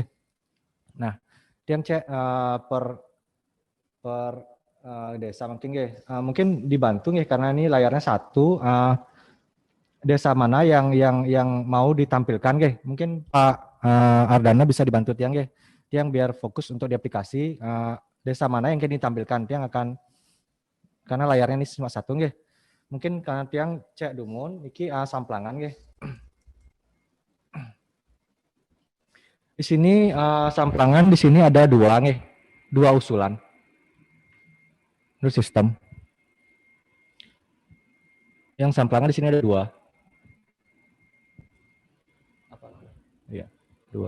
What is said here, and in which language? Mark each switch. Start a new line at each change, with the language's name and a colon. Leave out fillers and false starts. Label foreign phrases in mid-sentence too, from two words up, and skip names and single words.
Indonesian: Nah, yang cek per desa mungkin nggih. Mungkin dibantu nggih karena ini layarnya satu. Desa mana yang mau ditampilkan nggih? Mungkin Pak Ardana bisa dibantu
Balinese: tiang nggih.
Indonesian: Tiang biar fokus untuk di aplikasi desa mana yang ingin ditampilkan. Tiang akan karena layarnya ini cuma satu nggih. Mungkin karena tiang cek
Balinese: dumun iki
Indonesian: samplangan nggih. Di sini samplangan di sini ada dua nggih. Dua usulan. Itu sistem. Yang samplangan di sini ada dua. Iya, dua.